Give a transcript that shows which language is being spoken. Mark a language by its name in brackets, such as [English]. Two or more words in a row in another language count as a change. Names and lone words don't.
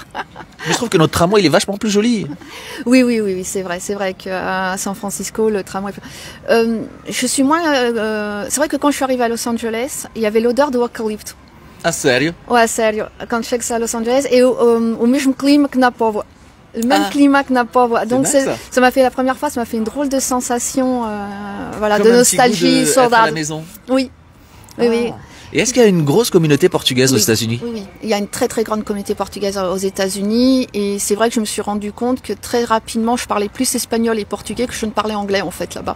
[French] Mais je trouve que notre tramway, il est vachement plus joli. Oui, c'est vrai. C'est vrai qu'à San Francisco, le tramway... je suis moins... c'est vrai que quand je suis arrivée à Los Angeles, il y avait l'odeur de eucalypto. [Portuguese] Ah, sério? [French] Ouais, sério. Quand je chegue à Los Angeles, et au [Portuguese] mesmo clima que na Póvoa. [French] Le même climat [Portuguese] que na Póvoa. [French] Donc ça m'a fait la première fois, ça m'a fait une drôle de sensation voilà, de nostalgie, saudade. À la maison. Oui. Oui. Et est-ce qu'il y a une grosse communauté portugaise aux États-Unis? Oui. Il y a une très très grande communauté portugaise aux États-Unis et c'est vrai que je me suis rendu compte que très rapidement je parlais plus espagnol et portugais que je ne parlais anglais en fait là-bas.